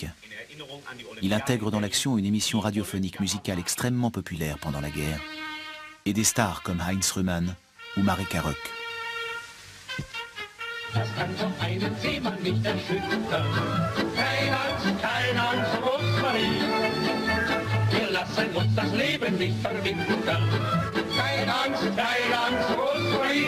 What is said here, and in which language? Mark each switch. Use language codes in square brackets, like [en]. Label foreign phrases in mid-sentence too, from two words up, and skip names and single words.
[fr] Il intègre dans l'action une émission radiophonique musicale extrêmement populaire pendant la guerre, et des stars comme Heinz Rühmann ou Marika Röck. [de] Das kann doch einen Seemann nicht erschüttern. Kein Angst, Rosmarie. Wir lassen uns das Leben nicht verwintern. Keine Angst, Rosmarie.